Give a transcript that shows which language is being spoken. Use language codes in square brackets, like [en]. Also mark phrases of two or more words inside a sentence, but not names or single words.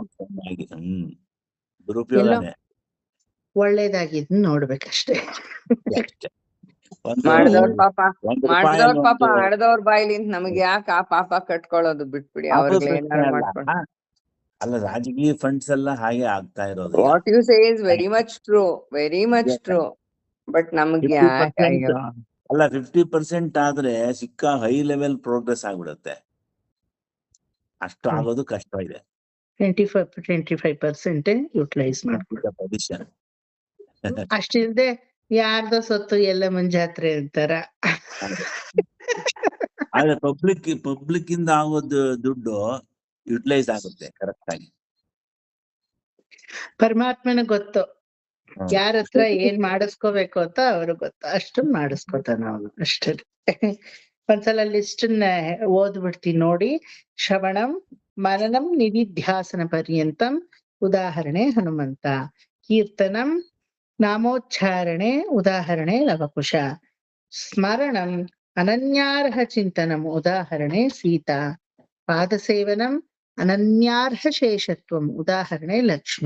[kn] ದುರುಪಯೋಗನೇ. ಒಳ್ಳೇದಾಗಿದ್ ನೋಡ್ಬೇಕಷ್ಟೇ. ಮಾಡಿದವ್ರ ಪಾಪ ಆಡದವ್ರ ಬಾಯ್ಲಿಂದ ನಮ್ಗೆ ಯಾಕೆ ಆ ಪಾಪ ಕಟ್ಕೊಳ್ಳೋದು, ಬಿಟ್ಬಿಡಿ. ಅವ್ರಿಗೆ ಏನಾದ್ರು ಮಾಡ್ಕೊಂಡು. ಅಲ್ಲ, ರಾಜಕೀಯ ಫಂಡ್ಸ್ ಎಲ್ಲ ಹಾಗೆ ಆಗ್ತಾ ಇರೋದು. [en] What you say is very much true, very much true. [kn] ಬಟ್ ನಮ್ಗೆ ಅಲ್ಲ 50% ಆದ್ರೆ ಸಿಕ್ಕ [en] high level progress [kn] ಆಗ್ಬಿಡುತ್ತೆ. ಅಷ್ಟು ಆಗೋದು ಕಷ್ಟ ಇದೆ. 25% ಯುಟಿಲೈಸ್ ಮಾಡ್ಕೊಳ್ಳೋ ಪೊಸಿಷನ್. ಅಷ್ಟಿಲ್ದೆ ಯಾರ್ದೋ ಸೊತ್ತು ಎಲ್ಲ ಜಾತ್ರೆ ಅಂತಾರ. ಆದ್ರೆ ಪಬ್ಲಿಕ್ ಇಂದ ಆಗೋದು ದುಡ್ಡು ಯುಟಿಲೈಸ್ ಆಗುತ್ತೆ ಕರೆಕ್ಟ್ ಆಗಿ. ಪರಮಾತ್ಮನ ಗೊತ್ತು ಯಾರ ಹತ್ರ ಏನ್ ಮಾಡಿಸ್ಕೋಬೇಕು ಅಂತ ಅವ್ರಿಗೆ ಗೊತ್ತು. ಅಷ್ಟನ್ನ ಮಾಡಿಸ್ಕೊತಾನ ಅವನು ಅಷ್ಟೇ. ಒಂದ್ಸಲ ಲಿಸ್ಟ್ ಓದ್ಬಿಡ್ತೀನಿ ನೋಡಿ. [sa] श्रवणं मननं निदिध्यासन पर्यन्तम् [kn] ಉದಾಹರಣೆ ಹನುಮಂತ. ಕೀರ್ತನಂ ನಾಮೋಚ್ಚಾರಣೆ ಉದಾಹರಣೆ ಲವಕುಶ. [sa] स्मरणम् अनन्यार्ह चिन्तनम् [kn] ಉದಾಹರಣೆ ಸೀತಾ. [sa] पादसेवनम् अनन्यार्ह शेषत्वम् [kn] ಉದಾಹರಣೆ ಲಕ್ಷ್ಮಿ.